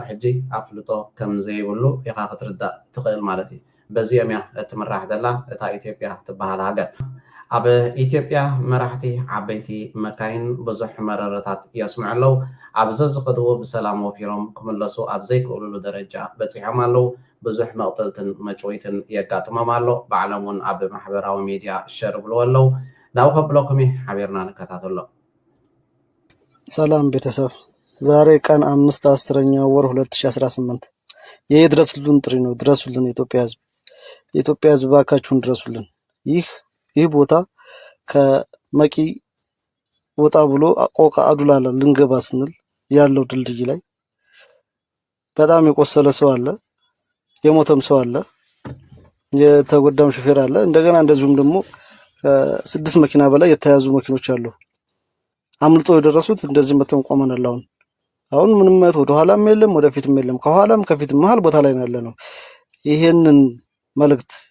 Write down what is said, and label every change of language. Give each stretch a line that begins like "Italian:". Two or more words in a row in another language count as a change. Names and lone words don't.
Tigrinya: ሕጂ ኣፍልጦ ከም ዘይብሉ ኢኻ ክትርዳእ ትኽእል ማለት እዩ። በዚኦም እያ እትምራሕ ዘላ እታ ኢትዮጵያ ትበሃል ሃገር። ኣብ ኢትዮጵያ መራሕቲ ዓበይቲ መካይን ብዙሕ መረረታት የስምዑ ኣለዉ ኣብዚ ዝኸድዎ ብሰላም ወፊሮም ክምለሱ ኣብ ዘይክእልሉ ደረጃ በፂሖም ኣለዉ ብዙሕ መቕተልትን መጭወይትን የጋጥሞም ኣሎ ባዕሎም እውን ኣብ ማሕበራዊ ሚድያ ሸርብልዎ ኣለዉ ናብኡ ከብለኩም ሓቢርና ንከታተሎ
Amharic: ሰላም ቤተሰብ ዛሬ ቀን 5/10 ወር 2018 የድረሱልን ጥሪ ነው ድረሱልን የኢትዮጵያ ህዝብ ባካችሁን ድረሱልን ይህ ቦታ ከመቂ ወጣ ብሎ ቆቃ አዱላላ ልንገባ ስንል ያለው ድልድይ ላይ በጣም የቆሰለ ሰው አለ የሞተም ሰው አለ የተጎዳም ሹፌር አለ እንደገና እንደዚሁም ደግሞ 6 መኪና በላይ የተያዙ መኪኖች አሉ አምልጦ የደረሱት እንደዚህ መተን ቆመናል አሁን ምንም ማለት ወደ ኋላም የለም ወደፊትም የለም ከኋላም ከፊትም መሃል ቦታ ላይ ነው ይሄንን መልእክት